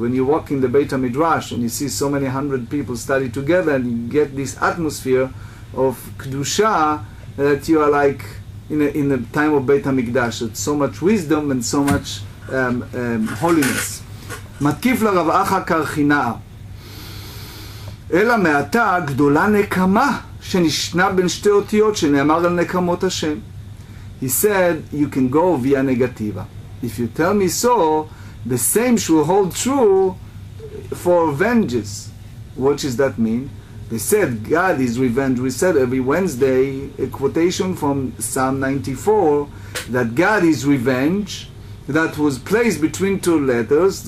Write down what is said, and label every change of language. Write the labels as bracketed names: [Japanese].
[English] When you walk in the Beit HaMidrash and you see so many hundred people study together, and you get this atmosphere of Kedusha, that you are like in the time of Beit HaMikdash. It's so much wisdom and so much holiness. [Hebrew] מתקיף לרב אחא קרחינאה. אלא מעתה גדולה נקמה שנשנה בין שתי אותיות שנאמר על נקמות השם. [English] He said, you can go via negativa. If you tell me so, the same should hold true for vengeance. What does that mean? They said God is revenge. We said every Wednesday a quotation from Psalm 94 that God is revenge, that was placed between two letters.